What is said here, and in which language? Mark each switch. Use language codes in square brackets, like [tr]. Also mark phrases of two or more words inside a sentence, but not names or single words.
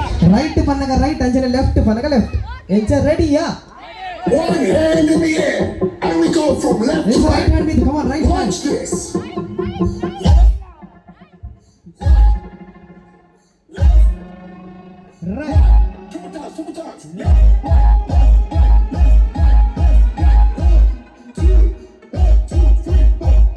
[tcy] ರೈಟ್ ಪನ್ನಗ ರೈಟ್ ಅಂಚನೆ ಲೆಫ್ಟ್ ಪನ್ನಗ ಲೆಫ್ಟ್ ಎಂಚ ರೆಡಿಯಾ [en] One hand in the air, and we go from left to right right. hand with come on right hand Watch this. right Two times, two times. Two, three, four.